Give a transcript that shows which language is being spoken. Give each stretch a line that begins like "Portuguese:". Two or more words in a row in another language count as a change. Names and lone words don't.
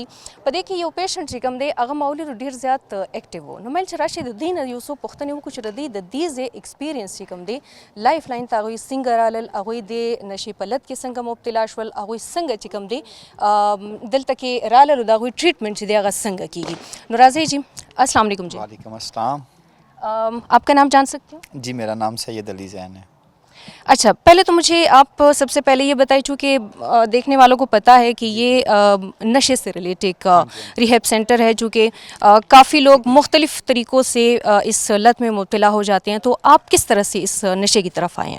Pashto: په دې کې یو پیشنټ چې کوم دی هغه ما ولیدو ډېر زیات ایکټیو و. نو مایل چې راشئ د دې نه یو څو پوښتنې وکړو چې د دې ځای ایکسپیرینس چې کوم دی لایف لاین ته هغوی څنګه رالل هغوی د نشې په لت کې څنګه مبتلا شول هغوی څنګه چې کوم دی دلته کې رالل او د هغوی ټریټمنټ چې دی هغه څنګه کیږي. نو راځئ جی
Arabic: السلام علیکم
Pashto: جی.
Arabic: وعلیکم السلام.
Urdu: آپ کا نام جان سکتے ہیں؟ جی میرا نام سید علی زین ہے. اچھا پہلے تو مجھے آپ سب سے پہلے یہ بتائیں چونکہ دیکھنے والوں کو پتہ ہے کہ یہ نشے سے ریلیٹ ایک
English: rehab center
Urdu: ہے جو کہ کافی لوگ مختلف طریقوں سے اس لت میں مبتلا ہو جاتے ہیں تو آپ کس طرح سے اس نشے کی طرف آئے ہیں؟